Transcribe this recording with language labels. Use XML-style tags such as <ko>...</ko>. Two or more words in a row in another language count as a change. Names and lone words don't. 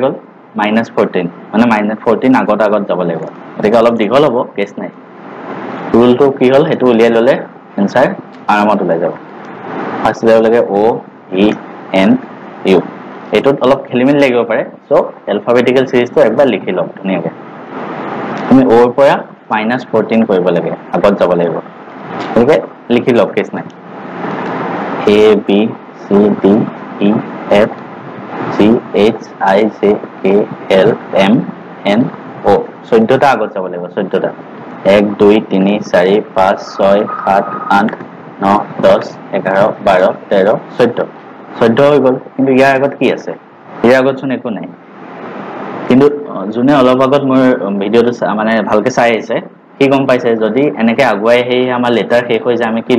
<as>গল -14 মানে -14 আগত যাব লাগিব গতিকে অলপ দীঘল হ'ব কেছ নাই ৰুলটো কি হল হেতু উলিয়াই ললে আনসাৰ আৰামত ওলাই যাব</as> <en>first level</en> <as>লাগে O E N U এটোত অলপ খেলিমেলি লাগিব পাৰে সো এলফাবেটিক্যাল সিরিজটো একবাৰ লিখি লওক ধুনিয়াকে তুমি o ৰ পৰা -14 কৰিব লাগে আগত যাব লাগিব ওকে লিখি লওক কেছ নাই a b c d e f g h i j k l m n o 14টা আগত যাব লাগিব 14টা 1 2 3 4 5 6 7 8 9 10 11 12 13 14 14 হৈ গল কিন্তু ইয়াৰ আগত কি আছে ইয়াৰ আগত চোন একো নাই কিন্তু জুনে অলপ আগত মোৰ ভিডিওটো মানে ভালকে চাই আছে কি গম পাইছে যদি এনেকে আগুৱাই হেই আমাৰ লেটাৰ শেষ হৈ যায় আমি কি</as>